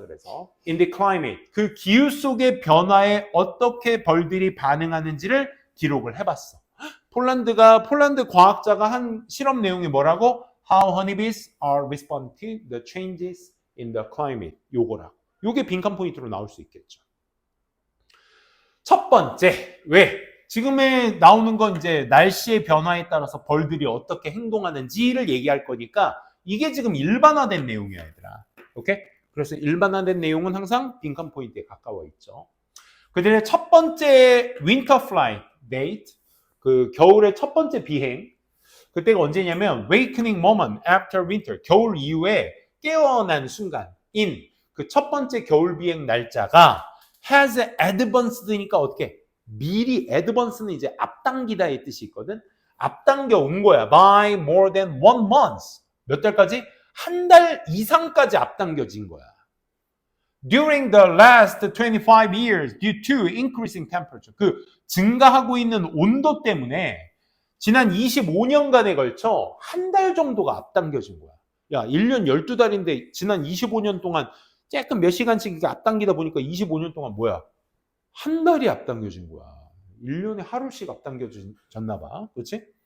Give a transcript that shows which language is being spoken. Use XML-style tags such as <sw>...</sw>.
<ko>그래서</ko> <en>in the climate,</en> <ko>그 기후 속의 변화에 어떻게 벌들이 반응하는지를 기록을 해봤어. 폴란드 과학자가 한 실험 내용이 뭐라고?</ko> <en>How honeybees are responding to the changes in the climate.</en> <ko>요거라고. 요게 빈칸 포인트로 나올 수 있겠죠. 첫 번째, 왜? 지금에 나오는 건 이제 날씨의 변화에 따라서 벌들이 어떻게 행동하는지를 얘기할 거니까 이게 지금 일반화된 내용이야, 얘들아. 오케이? 그래서 일반화된 내용은 항상 빈칸 포인트에 가까워 있죠. 그들의 첫 번째</ko> <en>winter flight date,</en> <ko>그 겨울의 첫 번째 비행, 그때가 언제냐면</ko> <en>awakening moment after winter,</en> <ko>겨울 이후에 깨어난 순간인 그 첫 번째 겨울 비행 날짜가</ko> <en>has advanced</en> <ko>니까 어떻게? 미리, advance는 이제 앞당기다의 뜻이 있거든. 앞당겨 온 거야.</ko> <en>by more than 1 month.</en> <ko>몇 달까지? 한 달 이상까지 앞당겨진 거야.</ko> <en>During the last 25 years due to increasing temperature.</en> <ko>그 증가하고 있는 온도 때문에 지난 25년간에 걸쳐 한 달 정도가 앞당겨진 거야. 야, 1년 12달인데 지난 25년 동안 조금 몇 시간씩 앞당기다 보니까 25년 동안 뭐야? 한 달이 앞당겨진 거야. 1년에 하루씩 앞당겨졌나 봐. 그렇지?</ko>